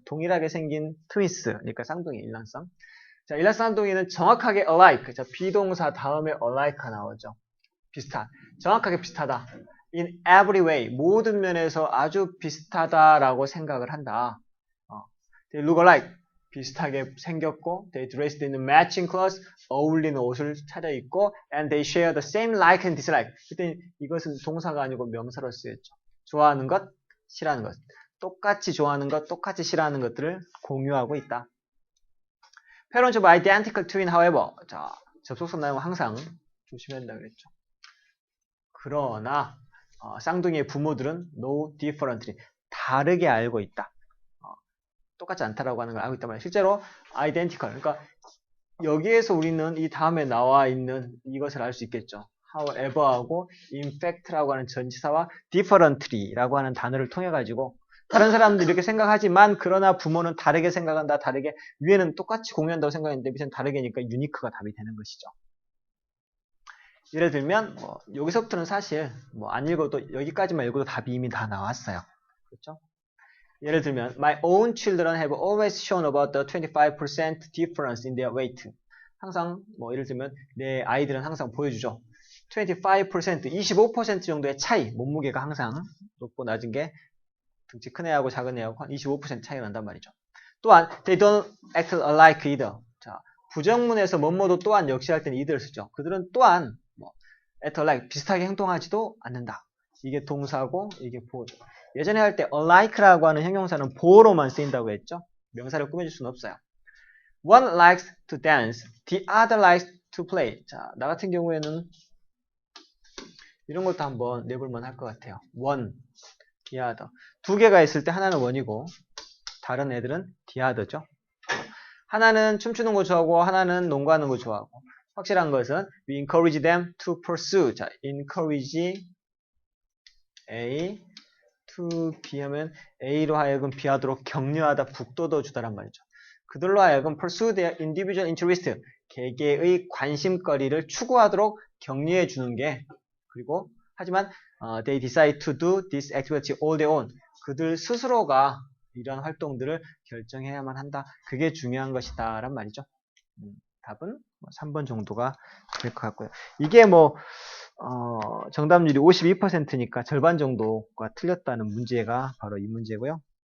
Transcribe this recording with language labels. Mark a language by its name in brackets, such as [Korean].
[Korean] 동일하게 생긴 트윈스. 그러니까 쌍둥이 일란성. 자, 일란성 쌍둥이는 정확하게 alike. 자, 비동사 다음에 alike가 나오죠. 비슷한. 정확하게 비슷하다. [English] In every way. [Korean] 모든 면에서 아주 비슷하다라고 생각을 한다. [English] They look alike. [Korean] 비슷하게 생겼고, [English] they dressed in matching clothes. [Korean] 어울리는 옷을 차려입고, [English] and they share the same like and dislike. [Korean] 그때 이것은 동사가 아니고 명사로 쓰였죠. 좋아하는 것, 싫어하는 것. 똑같이 좋아하는 것, 똑같이 싫어하는 것들을 공유하고 있다. [English] Parents of identical twin, however. [Korean] 자, 접속사 나오면 항상 조심해야 된다고 그랬죠. 그러나 쌍둥이의 부모들은 [English] know differently. [Korean] 다르게 알고 있다. 똑같지 않다라고 하는 걸 알고 있단 말이에요. 실제로 identical. 그러니까 여기에서 우리는 이 다음에 나와 있는 이것을 알 수 있겠죠. however하고 in fact라고 하는 전치사와 differently라고 하는 단어를 통해 가지고 다른 사람들이 이렇게 생각하지만 그러나 부모는 다르게 생각한다. 다르게 위에는 똑같이 공유한다고 생각했는데 밑에는 다르게니까 유니크가 답이 되는 것이죠. 예를 들면 여기서부터는 사실 안 읽어도 여기까지만 읽어도 답이 이미 다 나왔어요. 그렇죠? 예를 들면 [English] My own children have always shown about the 25% difference in their weight. [Korean] 항상 뭐 예를 들면 내 아이들은 항상 보여주죠. 25% 정도의 차이, 몸무게가 항상 높고 낮은 게 등치 큰 애하고 작은 애하고 한 25% 차이가 난단 말이죠. 또한 [English] they don't act alike either. [Korean] 자, 부정문에서 뭐뭐도 또한 역시 할 때는 이들을 쓰죠. 그들은 또한 뭐 [English] act alike [Korean] 비슷하게 행동하지도 않는다. 이게 동사고 이게 보호죠. 예전에 할 때 alike라고 하는 형용사는 보호로만 쓰인다고 했죠. 명사를 꾸며줄 수는 없어요. [English] One likes to dance, the other likes to play. [Korean] 자, 나 같은 경우에는 이런 것도 한번 내볼만 할 것 같아요. [English] one, the other. [Korean] 두 개가 있을 때 하나는 one이고 다른 애들은 the other죠. 하나는 춤추는 거 좋아하고 하나는 농구하는 거 좋아하고 확실한 것은 [English] we encourage them to pursue. [Korean] 자, encourage A to B 하면 A로 하여금 B 하도록 격려하다, 북돋워 주다란 말이죠. 그들로 하여금 [English] pursue their individual interest, [Korean] 개개의 관심거리를 추구하도록 격려해 주는 게, 그리고 하지만 [English] they decide to do this activity all their own. [Korean] 그들 스스로가 이런 활동들을 결정해야만 한다. 그게 중요한 것이다 란 말이죠. 답은 3번 정도가 될 것 같고요. 이게 뭐 정답률이 52%니까 절반 정도가 틀렸다는 문제가 바로 이 문제고요.